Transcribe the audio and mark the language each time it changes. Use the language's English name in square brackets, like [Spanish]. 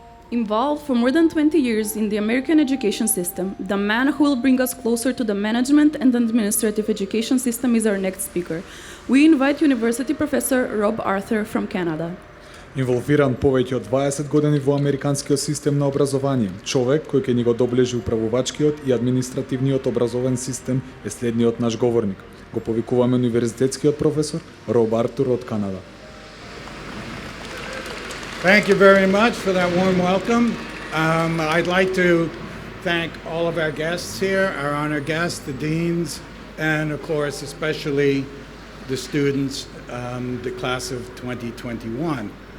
[English] Involved for more than 20 years in the American education system, the man who will bring us closer to the management and administrative education system is our next speaker. We invite University Professor Rob Arthur from Canada. [Macedonian] Инволвиран повеќе од 20 години во американскиот систем на образование, човек кој ќе ни го доближи управувачкиот и административниот образовен систем е следниот наш говорник. Го повикуваме универзитетскиот професор Роб Артур од Канада. [English] Thank you very much for that warm welcome. I'd like to thank all of our guests here, our honored guests, the deans, and of course, especially the students, the class of 2021.